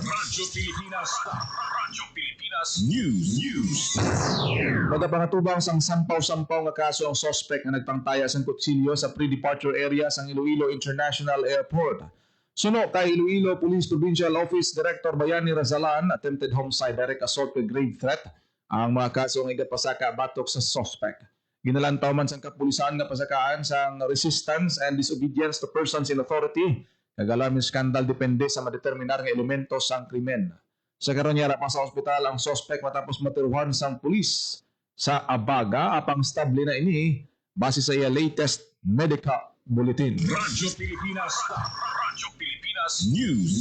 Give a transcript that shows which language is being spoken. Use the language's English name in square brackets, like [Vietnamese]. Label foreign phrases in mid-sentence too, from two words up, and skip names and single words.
[Hiligaynon] Radyo Pilipinas News. Magapangatubang sang sampaw-sampaw nga kaso ang suspect nga nagpangtaya sang kutsilyo sa [English] pre-departure area [Hiligaynon] sang Iloilo International Airport. Suno kay Iloilo Police Provincial Office Director Bayani Razalan, [English] attempted homicide, direct assault with grave threat [Hiligaynon] ang mga kaso nga igapasaka batok sa suspect. Ginalantaw man sang kapulisan nga pasakaan sang [English] resistance and disobedience to persons in authority [Hiligaynon] kag [English] alarming scandal [Hiligaynon] depende sa madeterminar nga elemento sang krimen. Sa karon niya pa sa ospital ang suspect matapos matiruhan sang pulis sa Abaga apang stable na ini base sa iya [English] latest medical bulletin. [Hiligaynon] Radyo Pilipinas News.